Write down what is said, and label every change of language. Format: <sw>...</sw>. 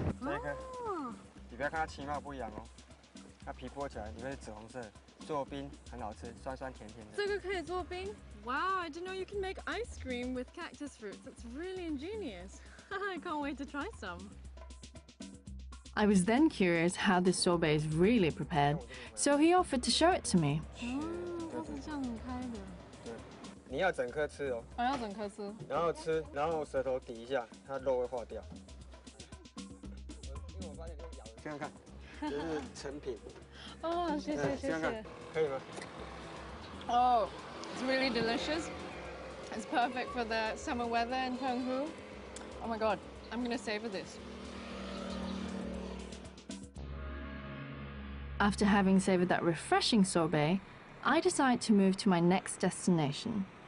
<zh>再看，你不要看它其貌不扬哦，它皮剥起来里面是紫红色，做冰很好吃，酸酸甜甜的。这个可以做冰？</zh> <en>Wow, I didn't know you can make ice cream with cactus fruits. That's really ingenious. I can't wait to try some. I was then curious how this sorbet is really prepared, so he offered to show it to me.</en> <zh>它是这样开的。对，你要整颗吃哦。我要整颗吃。然后舌头抵一下，它肉会化掉。因为我发现你咬，这样看，这是成品。哦，谢谢谢谢。可以吗？</zh> <en>Oh, it's really delicious. It's perfect for the summer weather in Penghu. Oh my god, I'm gonna savor this. After having savored that refreshing sorbet, I decided to move to my next destination.</en>